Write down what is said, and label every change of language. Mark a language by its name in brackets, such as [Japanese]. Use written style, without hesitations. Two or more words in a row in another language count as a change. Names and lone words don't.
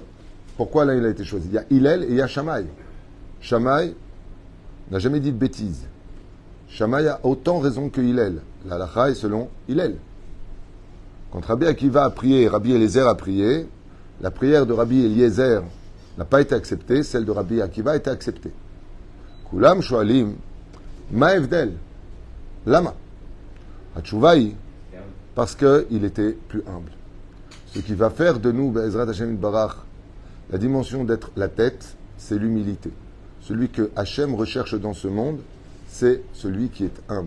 [French] Pourquoi là il a été choisi? Il y a Hillel et il y a Shammai. Shammai n'a jamais dit de bêtises. Shammai a autant raison que Hillel. La halakha est selon Hillel. Quand Rabbi Akiva a prié, Rabbi Eliezer a prié, la prière de Rabbi Eliezer n'a pas été acceptée, celle de Rabbi Akiva a été acceptée. [Hebrew] כולם שואלים, מה הבדל, למה. [French] Hatchouvaï, parce qu'il était plus humble. Ce qui va faire de nous, [Hebrew] בעזרת השם ברך, [French] la dimension d'être la tête, c'est l'humilité. Celui que Hashem recherche dans ce monde, c'est celui qui est humble.